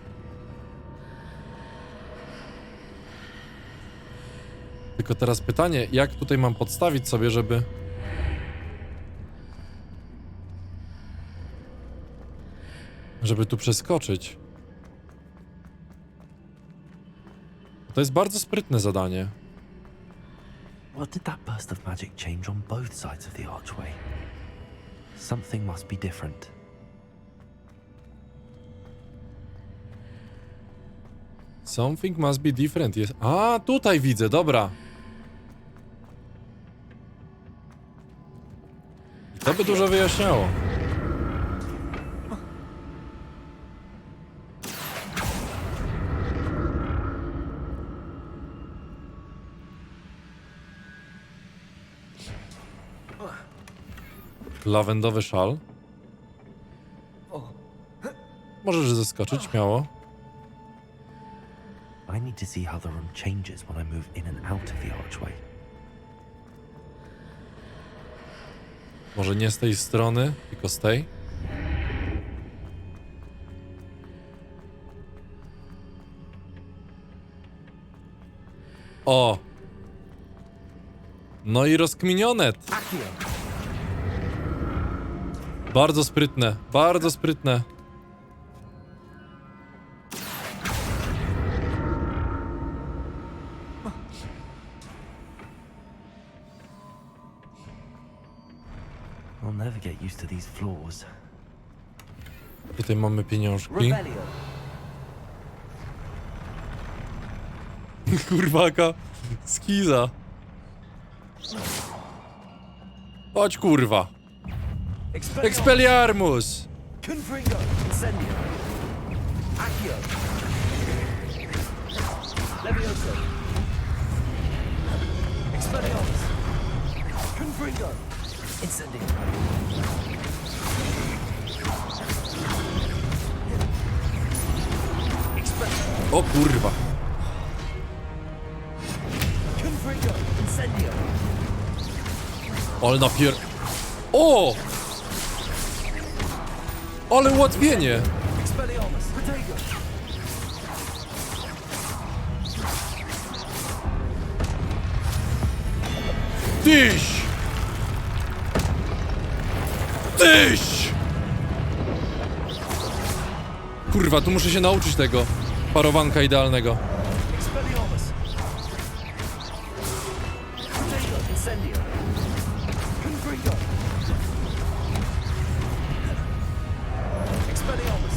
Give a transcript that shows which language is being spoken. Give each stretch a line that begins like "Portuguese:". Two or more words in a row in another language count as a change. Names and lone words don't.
Polish: Tylko teraz pytanie, jak tutaj mam podstawić sobie, żeby tu przeskoczyć? To jest bardzo sprytne zadanie.
English: What did that burst of magic change on both sides of the archway? Something must be different. Something must be different.
Polish: Jest... A, tutaj widzę, dobra. I to by dużo wyjaśniało. Lawendowy szal. Możesz zeskoczyć, śmiało.
English: I need to see how the room changes when I move in and out of the archway.
Polish: Może nie z tej strony, tylko z tej. O! No i rozkminione. Bardzo sprytne, bardzo sprytne.
English: I'll never get used to these floors.
Polish: Tutaj mamy pieniążki. Kurwaka. Skiza. Chodź kurwa. Expelliarmus! Confringo! Incendio! Accio! Levioso! Confringo! Incendio! O kurwa. Confringo! Incendio! Ale napier... O! Ale ułatwienie! Expelliarmus! Protego! Tyś! Tyś! Kurwa, tu muszę się nauczyć tego parowanka idealnego. Expelliarmus! Protego! Incendio! Confringo! Expelliarmus!